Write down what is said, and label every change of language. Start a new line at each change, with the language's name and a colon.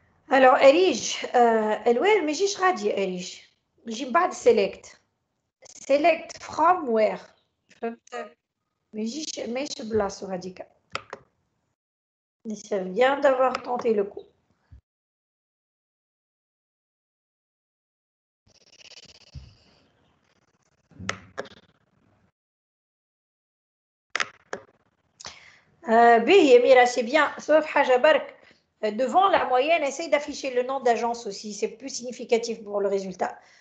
Arabic: Alors, Erige, الوين ما يجيش غادي Erige. يجي من بعد select from where. فهمت؟ ما يجيش ماشي بلاصتو هذيك.
French: C'est bien d'avoir tenté le coup.
Arabic: باهي
French: Mira, c'est bien, sauf
Arabic: حاجة برك.
French: Devant la moyenne, essaye d'afficher le nom d'agence aussi, c'est plus significatif pour le résultat.